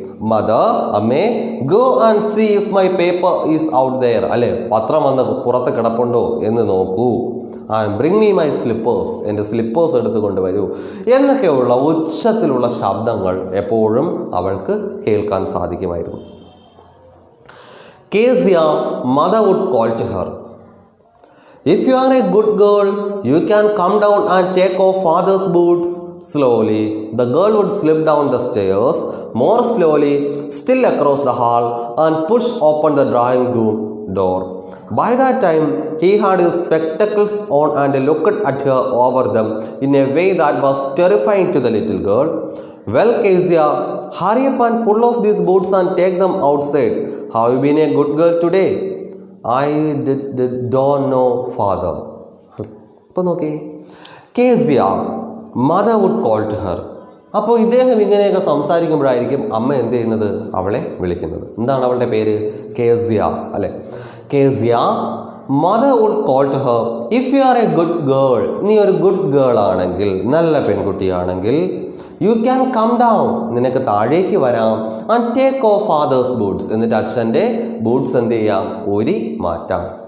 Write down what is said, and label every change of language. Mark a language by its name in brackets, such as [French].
[English] Mother, അമ്മേ, go and see if my paper is out there, അല്ലേ? [Malayalam] പത്രം വന്ന് പുറത്ത് കിടപ്പുണ്ടോ എന്ന് നോക്കൂ. [English] and bring me my slippers, [Malayalam] എൻ്റെ സ്ലിപ്പേഴ്സ് എടുത്ത് കൊണ്ടുവരൂ എന്നൊക്കെയുള്ള ഉച്ചത്തിലുള്ള ശബ്ദങ്ങൾ എപ്പോഴും അവൾക്ക് കേൾക്കാൻ സാധിക്കുമായിരുന്നു. [English] Kezia, mother would call to her, "If you are a good girl, you can come down and take off father's boots." Slowly, the girl would slip down the stairs, more slowly, still across the hall, and push open the drawing room door. By that time, he had his spectacles on and looked at her over them in a way that was terrifying to the little girl. "Well, Kezia, hurry up and pull off these boots and take them outside. Have you been a good girl today?" "I don't know, father." [Malayalam] അപ്പോൾ നോക്കി, [English] Kezia, mother would call to her. [Malayalam] അപ്പോൾ ഇദ്ദേഹം ഇങ്ങനെയൊക്കെ സംസാരിക്കുമ്പോഴായിരിക്കും അമ്മ എന്ത് ചെയ്യുന്നത്? അവളെ വിളിക്കുന്നത്. എന്താണ് അവളുടെ പേര്? കേസിയ, അല്ലെ? [English] Kezia, mother would call to her, if you are a good girl, [Malayalam] നീ ഒരു ഗുഡ് ഗേൾ ആണെങ്കിൽ, നല്ല പെൺകുട്ടിയാണെങ്കിൽ, [English] you can come down, [Malayalam] നിനക്ക് താഴേക്ക് വരാം, [English] and take off father's boots, [Malayalam] എന്നിട്ട് അച്ഛൻ്റെ ബൂട്ട്സ് എന്ത് ചെയ്യാം? ഊരി മാറ്റാം.